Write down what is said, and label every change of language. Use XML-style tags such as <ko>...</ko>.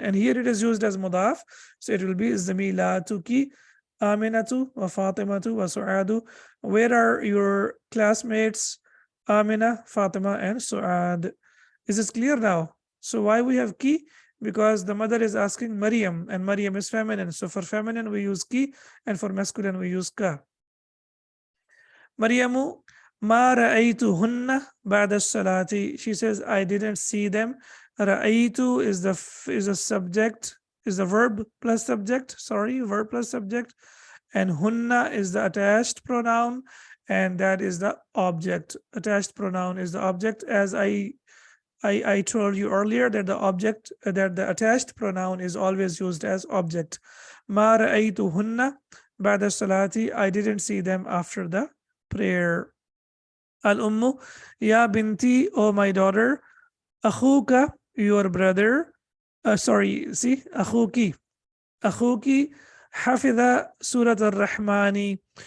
<en>And here it is used as mudaf, so it will be</en> <ar>Zamilatuki, Aminatu wa Fatimatu wa Su'adu.</ar> <en>Where are your classmates, Amina, Fatima, and Su'ad? Is this clear now? So why we have ki? Because the mother is asking Maryam, and Maryam is feminine. So for feminine, we use ki, and for masculine, we use ka.</en> <ar>Maryamu, ma ra'aytuhunna ba'da salati.</ar> <en>She says, I didn't see them. Ra'aytu is the subject, is the verb plus subject. Sorry, verb plus subject. And hunna is the attached pronoun, and that is the object. Attached pronoun is the object, as I told you earlier that the attached pronoun is always used as object.</en> <ar>Ma ra'aytuhunna ba'da salati.</ar> <en>I didn't see them after the prayer.</en> <ar>Al-ummu, ya binti,</ar> <en>oh my daughter.</en> <ar>Akhuka,</ar> <en>your brother.</en> <ar>Akhuki. Akhuki hafidha surat al-Rahmani.</ar>